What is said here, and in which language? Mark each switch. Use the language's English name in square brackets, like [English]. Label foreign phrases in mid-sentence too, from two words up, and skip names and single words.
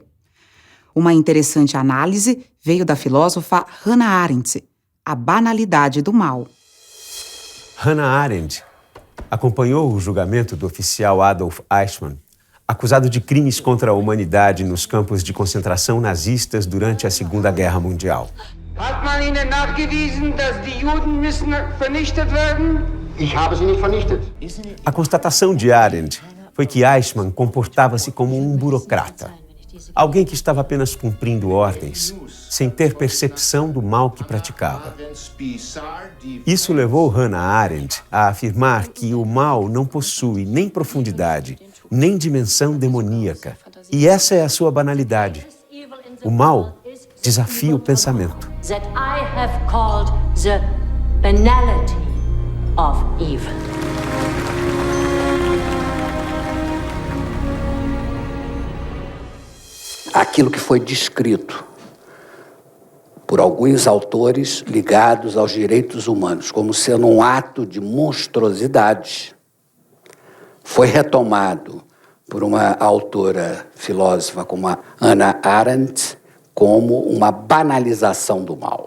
[Portuguese] Uma interessante análise veio da filósofa Hannah Arendt, A Banalidade do Mal. Hannah Arendt acompanhou o julgamento do oficial Adolf Eichmann, acusado de crimes contra a humanidade nos campos de concentração nazistas durante a Segunda Guerra Mundial. [German] Hat man Ihnen nachgewiesen, dass die Juden müssen vernichtet werden? Ich habe sie nicht vernichtet. [Portuguese] A constatação de Arendt foi que Eichmann comportava-se como um burocrata, alguém que estava apenas cumprindo ordens, sem ter percepção do mal que praticava. Isso levou Hannah Arendt a afirmar que o mal não possui nem profundidade, nem dimensão demoníaca. E essa é a sua banalidade. O mal desafia o pensamento. [English] That I have called the banality of evil. [Portuguese] Aquilo que foi descrito por alguns autores ligados aos direitos humanos como sendo um ato de monstruosidade, foi retomado por uma autora filósofa como a Hannah Arendt como uma banalização do mal.